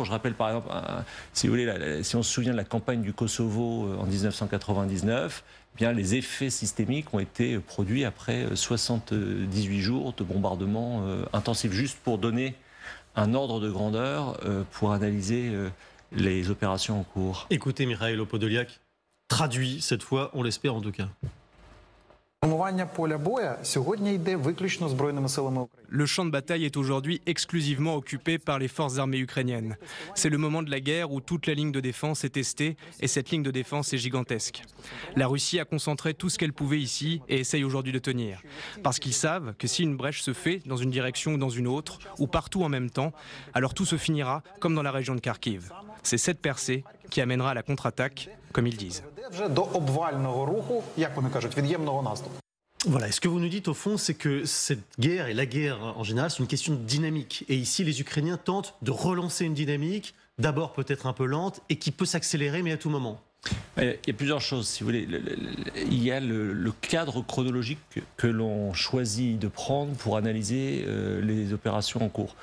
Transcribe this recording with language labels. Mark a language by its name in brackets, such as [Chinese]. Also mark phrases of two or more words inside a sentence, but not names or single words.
[French] Je rappelle par exemple, si vous voulez, si on se souvient de la campagne du Kosovo en 1999, eh bien, les effets systémiques ont été produits après 78 jours de bombardements intensifs. Juste pour donner un ordre de grandeur pour analyser les opérations en cours. Écoutez Mikhailo Podolyak, traduit cette fois, on l'espère en tout cas. [Ukrainian] Формування поля боя сьогодні йде виключно Збройними силами України. [French] Le champ de bataille est aujourd'hui exclusivement occupé par les forces armées ukrainiennes. C'est le moment de la guerre où toute la ligne de défense est testée et cette ligne de défense est gigantesque. La Russie a concentré tout ce qu'elle pouvait ici et essaye aujourd'hui de tenir. Parce qu'ils savent que si une brèche se fait dans une direction ou dans une autre, ou partout en même temps, alors tout se finira comme dans la région de Kharkiv. C'est cette percée qui amènera à la contre-attaque, comme ils disent. [Ukrainian] Веде вже до обвального руху, як вони кажуть, від'ємного наступу. [French] Voilà, ce que vous nous dites au fond, c'est que cette guerre et la guerre en général, c'est une question de dynamique. Et ici, les Ukrainiens tentent de relancer une dynamique, d'abord peut-être un peu lente, et qui peut s'accélérer, mais à tout moment. Il y a plusieurs choses, si vous voulez. Il y a le cadre chronologique que l'on choisit de prendre pour analyser les opérations en cours.